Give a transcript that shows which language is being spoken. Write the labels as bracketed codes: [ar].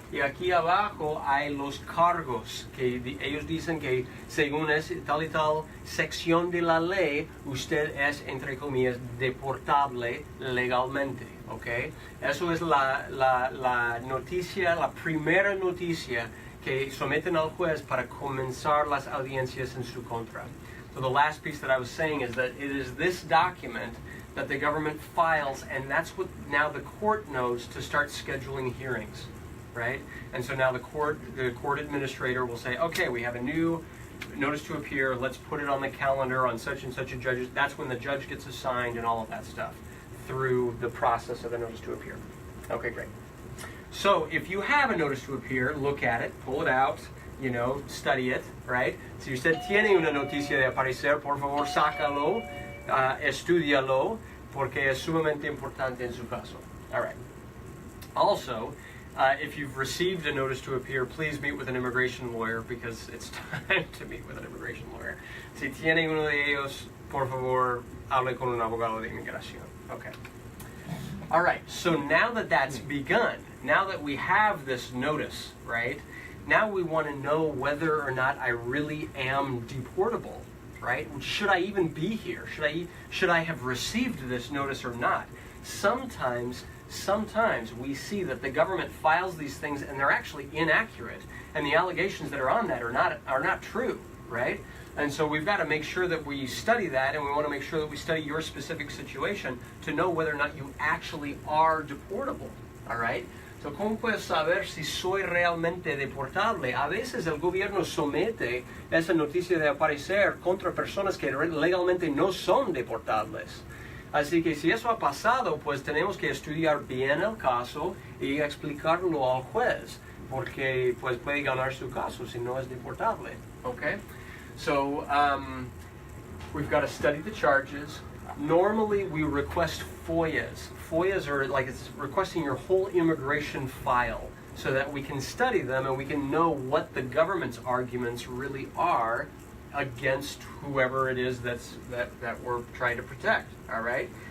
[es] Y aquí abajo hay los cargos, que ellos dicen que según es tal y tal sección de la ley, usted es, entre comillas, deportable legalmente. ¿Ok? Eso es la noticia, la primera noticia que someten al juez para comenzar las audiencias en su contra. [en] So the last piece that I was saying is that it is this document that the government files, and that's what now the court knows to start scheduling hearings, right? And so now the court administrator will say, okay, we have a new notice to appear, let's put it on the calendar on such and such a judge. That's when the judge gets assigned and all of that stuff through the process of the notice to appear. Okay, great. So if you have a notice to appear, look at it, pull it out, study it, right? [es] Si usted tiene una noticia de aparecer, por favor, sácalo, estúdialo, porque es sumamente importante en su caso. [en] All right. Also, if you've received a notice to appear, please meet with an immigration lawyer because it's time to meet with an immigration lawyer. [es] Si tiene uno de ellos, por favor, hable con un abogado de inmigración. Okay. [en] All right, so now that that's begun, now that we have this notice, right, now we want to know whether or not I really am deportable, right? Should I even be here? Should I have received this notice or not? Sometimes we see that the government files these things and they're actually inaccurate, and the allegations that are on that are not true, right? And so we've got to make sure that we study that, and we want to make sure that we study your specific situation to know whether or not you actually are deportable, all right? [es] So, ¿cómo puedo saber si soy realmente deportable? A veces el gobierno somete esa noticia de aparecer contra personas que legalmente no son deportables. Así que si eso ha pasado, pues tenemos que estudiar bien el caso y explicarlo al juez, porque pues puede ganar su caso si no es deportable, okay? [en] So, we've got to study the charges. Normally, we request FOIAs. FOIAs are like it's requesting your whole immigration file so that we can study them and we can know what the government's arguments really are against whoever it is that we're trying to protect, all right?